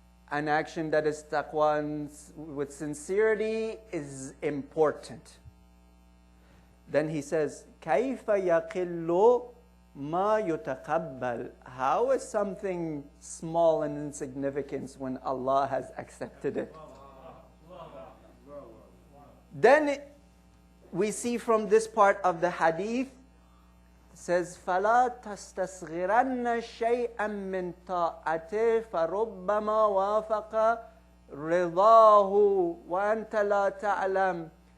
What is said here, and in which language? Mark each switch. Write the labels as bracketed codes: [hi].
[en] An action that is taqwa and with sincerity is important. Then he says, [ar] كيف يقل ما يتقبل. [en] How is something small and insignificant when Allah has accepted it? Then we see from this part of the hadith, it says, [ar] فَلَا تَسْتَصْغِرَنَّ شَيْئًا مِّن طَاعَتِهِ فَرُبَّمَا وَافَقَ رِضَاهُ وَأَنْتَ لَا تَعْلَمُ.